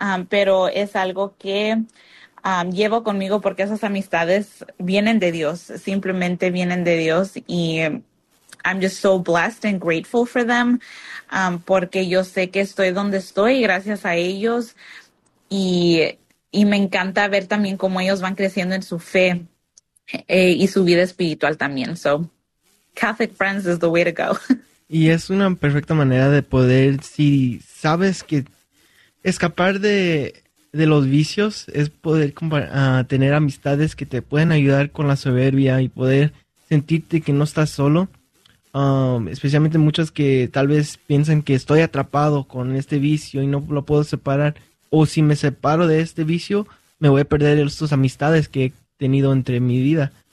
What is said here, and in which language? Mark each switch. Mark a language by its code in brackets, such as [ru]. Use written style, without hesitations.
[es] pero es algo que llevo conmigo porque esas amistades vienen de Dios, simplemente vienen de Dios y [en] I'm just so blessed and grateful for them, [es] porque yo sé que estoy donde estoy gracias a ellos y me encanta ver también cómo ellos van creciendo en su fe y su vida espiritual también. [en] So, Catholic friends is the way to go. [es] Y es una perfecta manera de poder, si sabes que escapar de los vicios es poder tener amistades que te pueden ayudar con la soberbia y poder sentirte que no estás solo. Especialmente muchas que tal vez piensan que estoy atrapado con este vicio y no lo puedo separar, o si me separo de este vicio, me voy a perder estas amistades que he tenido entre mi vida.